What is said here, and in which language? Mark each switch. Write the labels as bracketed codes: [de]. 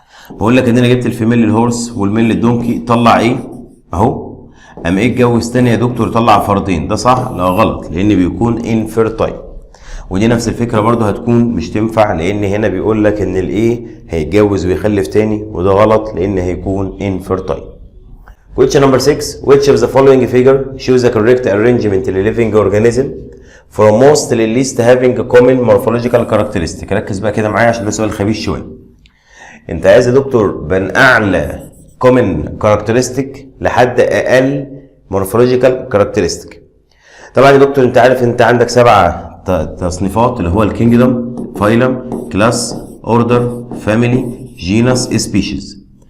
[ar] بقول لك ان انا جبت الفيميل للهورس والميل للدونكي، طلع ايه؟ اهو. اما ايه اتجوز تاني يا دكتور طلع فردين، ده صح؟ لا غلط، لان بيكون انفيرتايل. ودي نفس الفكره برضو هتكون مش تنفع، لان هنا بيقول لك ان الايه هيتجوز ويخلف تاني، وده غلط لان هيكون انفيرتايل. [en] Question number 6 which of the following figure shows the correct arrangement in a living organism from most to least having a common morphological characteristic. [ar] ركز بقى كده معايا عشان ده سؤال خبيث شويه. انت عايز يا دكتور من اعلى [en] common characteristic [ar] لحد اقل [en] morphological characteristic. [ar] طبعا يا دكتور انت عارف انت عندك 7 تصنيفات اللي هو الكينجدم، فايلم، كلاس، اوردر، فاميلي، جينس، سبيشيز.